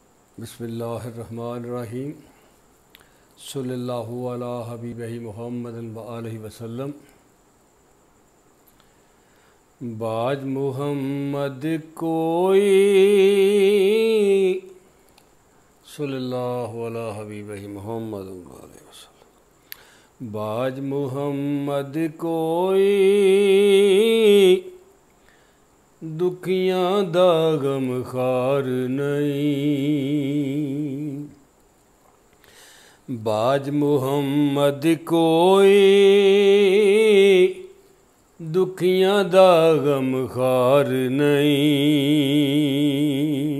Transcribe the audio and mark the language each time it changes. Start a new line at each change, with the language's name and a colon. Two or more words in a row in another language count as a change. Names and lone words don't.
Arabic: بسم الله الرحمن الرحيم صلى الله على حبيبه محمد وآله وسلم.
Punjabi: باجھ محمد کوئی
Arabic: صلى الله على حبيبه محمد وآله وسلم.
Punjabi: باجھ محمد کوئی دکھیاں دا غمخوار نہیں. باجھ محمد کوئی دکھیاں دا غمخوار نہیں.